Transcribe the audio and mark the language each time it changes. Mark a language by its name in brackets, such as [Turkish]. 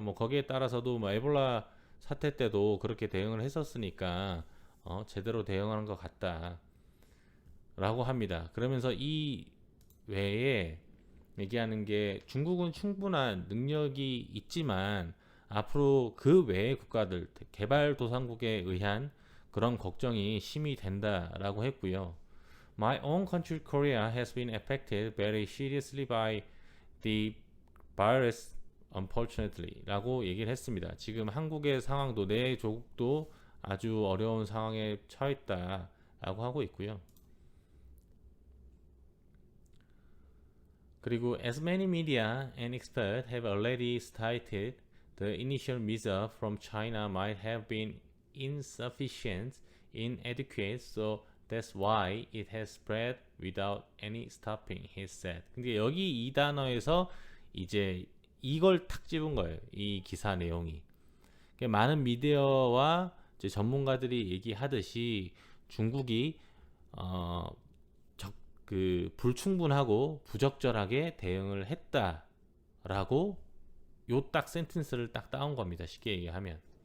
[Korean] 뭐 거기에 따라서도 뭐 에볼라 사태 때도 그렇게 대응을 했었으니까 제대로 대응하는 것 같다라고 합니다. 그러면서 이 외에 얘기하는 게 중국은 충분한 능력이 있지만 앞으로 그 외의 국가들 개발도상국에 의한 그런 걱정이 심히 된다라고 했고요. [English] My own country Korea has been affected very seriously by the virus unfortunately [Korean] 라고 얘기를 했습니다. 지금 한국의 상황도 내 조국도 아주 어려운 상황에 처했다 라고 하고 있고요. 그리고 [English] as many media and experts have already stated, the initial measures from China might have been insufficient, inadequate, so that's why it has spread without any stopping, he said. [Korean] 근데 여기 이 단어에서 이제 이걸 탁 집은 거예요. 이 기사 내용이. 많은 미디어와 이제 전문가들이 얘기하듯이 중국이 어, 불충분하고 부적절하게 대응을 했다라고 요 딱 센텐스를 딱 따온 겁니다. 쉽게 얘기하면.